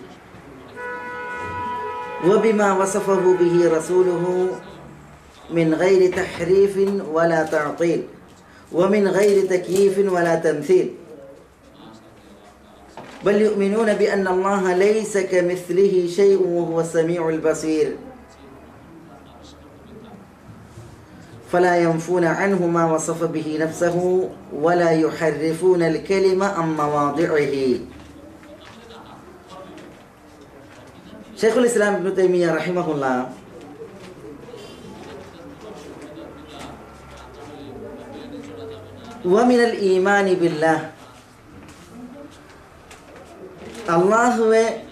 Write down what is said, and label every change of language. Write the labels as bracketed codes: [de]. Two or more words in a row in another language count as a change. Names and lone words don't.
[ar] وبما وصفه به رسوله من غير تحريف ولا تعطيل ومن غير تكييف ولا تمثيل بل يؤمنون بأن الله ليس كمثله شيء وهو السميع البصير فلا ينفون عنه ما وصف به نفسه ولا يحرفون الكلمة عن مواضعه. شيخ الإسلام ابن تيمية رحمه الله ومن الإيمان بالله, അല്ലാഹുവെ